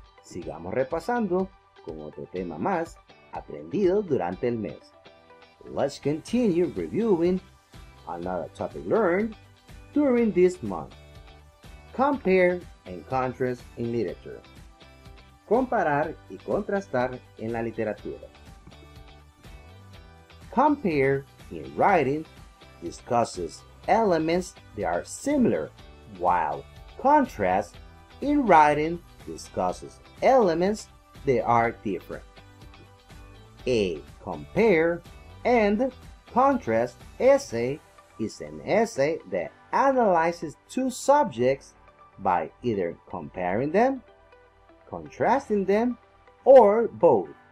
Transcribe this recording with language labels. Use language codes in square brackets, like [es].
[es] Sigamos repasando con otro tema más aprendido durante el mes. [en] Let's continue reviewing another topic learned during this month. Compare and contrast in literature. [es] Comparar y contrastar en la literatura. [en] Compare in writing discusses elements that are similar, while contrast in writing discusses elements that are different. A compare and contrast essay is an essay that analyzes two subjects by either comparing them, contrasting them, or both.